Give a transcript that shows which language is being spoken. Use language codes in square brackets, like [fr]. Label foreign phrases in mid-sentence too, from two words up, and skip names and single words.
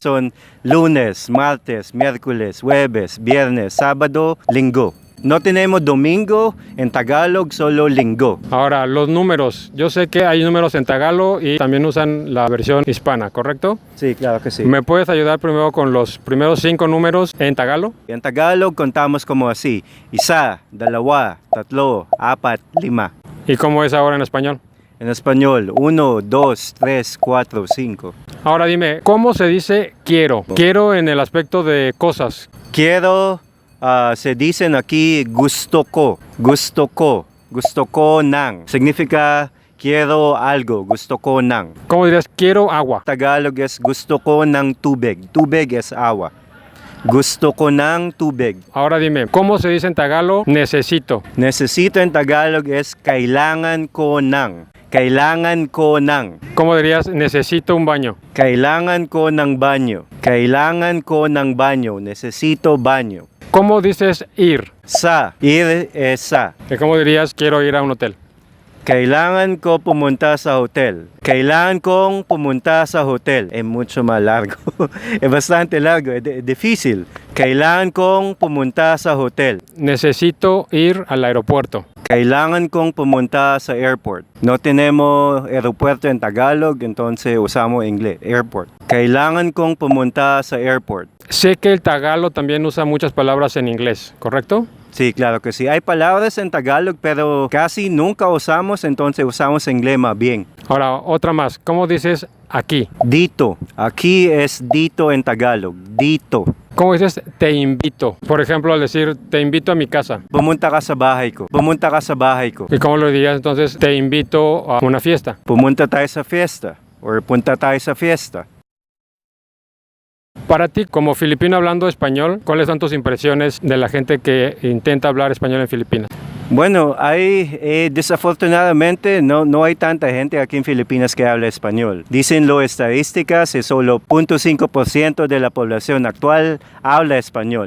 [es] Son lunes, martes, miércoles, jueves, viernes, sábado, linggo. No tenemos domingo en Tagalog, solo linggo. Ahora, los números. Yo sé que hay números en Tagalog y también usan la versión hispana, ¿correcto? Sí, claro que sí. ¿Me puedes ayudar primero con los primeros 5 números en Tagalog? En Tagalog contamos como así: [tl] isa, dalawa, tatlo, apat, lima. [es] ¿Y cómo es ahora en español? En español, 1, 2, 3, 4, 5. Ahora dime, ¿cómo se dice quiero? Quiero en el aspecto de cosas. Quiero, se dicen aquí [tl] gusto ko, nang. [es] Significa quiero algo, [tl] gusto ko nang. [es] ¿Cómo dirías quiero agua? Tagalog es [tl] gusto ko ng tubig. [es] Tubig es agua. [tl] Gusto ko ng tubig. [es] Ahora dime, ¿cómo se dice en tagalo necesito? Necesito en Tagalog es [tl] kailangan ko ng. Kailangan ko ng. [es] ¿Cómo dirías necesito un baño? [tl] Kailangan ko ng banyo. Kailangan ko ng banyo. [es] Necesito banyo. ¿Cómo dices ir? Sa. Ir es sa. ¿Cómo dirías quiero ir a un hotel? [tl] Kailangan ko pumunta sa hotel. Kailangan kong pumunta sa hotel. [es] Es mucho más largo. Es bastante largo. Es difícil. [tl] Kailangan kong pumunta sa hotel. [es] Necesito ir al aeropuerto. [tl] Kailangan kong pumunta sa airport. [es] No tenemos aeropuerto en Tagalog, entonces usamos inglés. [tl] Airport. Kailangan kong pumunta sa airport. [es] Sé que el tagalo también usa muchas palabras en inglés, ¿correcto? Sí, claro que sí. Hay palabras en Tagalog, pero casi nunca usamos, entonces usamos inglés más bien. Ahora, otra más. ¿Cómo dices aquí? Dito. Aquí es dito en Tagalog. Dito. ¿Cómo dices te invito? Por ejemplo, al decir te invito a mi casa. [tl] Pumunta ka sa bahay ko. Pumunta ka sa bahay ko. [es] ¿Y cómo lo dirías entonces? Te invito a una fiesta. [tl] Pumunta tayo sa fiesta. Or punta tayo sa fiesta. [es] Para ti, como filipino hablando español, ¿cuáles son tus impresiones de la gente que intenta hablar español en Filipinas? Bueno, desafortunadamente no hay tanta gente aquí en Filipinas que habla español. Dicen las estadísticas que solo 0.5% de la población actual habla español.